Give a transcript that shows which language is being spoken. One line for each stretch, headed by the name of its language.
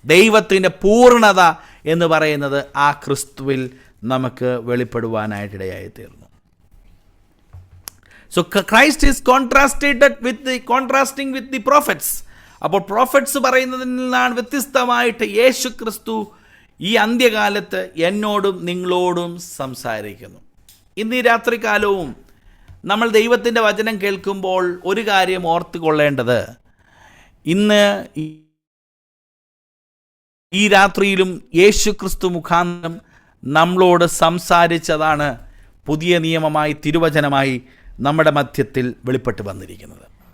Malayalam: ദൈവത്തിൻ്റെ പൂർണ്ണത എന്ന് പറയുന്നത് ആ ക്രിസ്തുവിൽ നമുക്ക് വെളിപ്പെടുവാനായിട്ടിടയായി തീർന്നു.
English: So Christ is contrasting with the prophets.
Malayalam: അപ്പോൾ പ്രോഫറ്റ്സ് പറയുന്നതിൽ നിന്നാണ് വ്യത്യസ്തമായിട്ട് യേശു ക്രിസ്തു ഈ അന്ത്യകാലത്ത് എന്നോടും നിങ്ങളോടും സംസാരിക്കുന്നു. ഇന്ന് ഈ രാത്രികാലവും നമ്മൾ ദൈവത്തിൻ്റെ വചനം കേൾക്കുമ്പോൾ ഒരു കാര്യം ഓർത്തുകൊള്ളേണ്ടത്, ഇന്ന് ഈ രാത്രിയിലും യേശു ക്രിസ്തു മുഖാന്തരം നമ്മളോട് സംസാരിച്ചതാണ് പുതിയ നിയമമായി, തിരുവചനമായി നമ്മുടെ മധ്യത്തിൽ വെളിപ്പെട്ട് വന്നിരിക്കുന്നത്.